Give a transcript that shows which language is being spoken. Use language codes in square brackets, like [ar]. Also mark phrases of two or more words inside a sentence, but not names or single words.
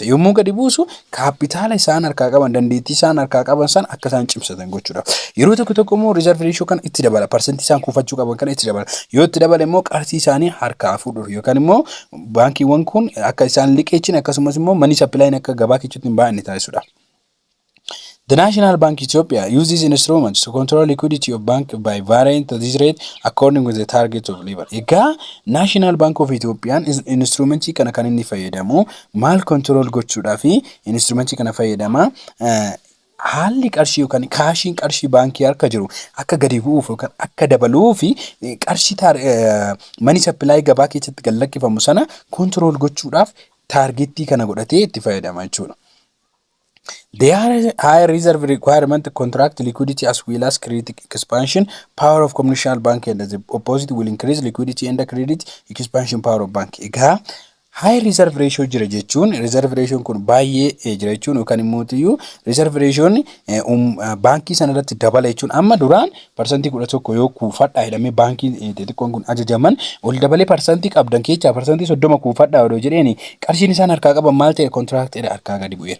[om] Yommuu gadi buusu kaapitaala isaan harkaa qaban, dandeettii isaan harkaa qaban san akka isaan cimsatan gochuudha. Yeroo tokko tokko immoo [en] reserve ratio [om] kana itti dabala. Parsantii isaan kuufachuu qaban kana itti dabala. Yoo itti dabale immoo qarshii isaanii harkaa fuudhuuf yookaan immoo baankiiwwan kun akka isaan liqeechine akkasumas immoo [en] money supply [om] akka gabaa keessatti hin baay'anne taasisuudha. [en] The National Bank Ethiopia uses instruments to control liquidity of bank by varying this rate according with the target of level. [om] Egaa National Bank of Ethiopian instrumentii kana kan inni fayyadamu maal control gochuudhaaf instrumentii kana fayyadama haalli qarshii yookaan kaashiin qarshii baankii harka jiru akka gadi bu'uuf yookaan akka dabaluu fi qarshii [en] money supply [om] gabaa keessatti gallakkifamu sana control gochuudhaaf targetii kana godhatee itti fayyadama jechuudha. [en] The high reserve requirement contract liquidity as well as credit expansion power of commercial bank and the opposite will increase liquidity and the credit expansion power of bank. [om] Egaa [en] high reserve ratio [om] jira jechuun [en] reserve ratio [om] kun baay'ee jira jechuun yookaan immoo [en] reserve ratio [om] baankii sana irratti dabala jechuun amma duraan parsantii 11 yoo kuufadhaa jedhamee baankii xixiqqoon kun ajajaman ol dabalee parsantii qabdan keessaa parsantii 30 kuufadhaa odoo jedheeni qarshiin isaan harkaa qaban maal ta'e kontiraaktiidha harkaa gadi bu'eera.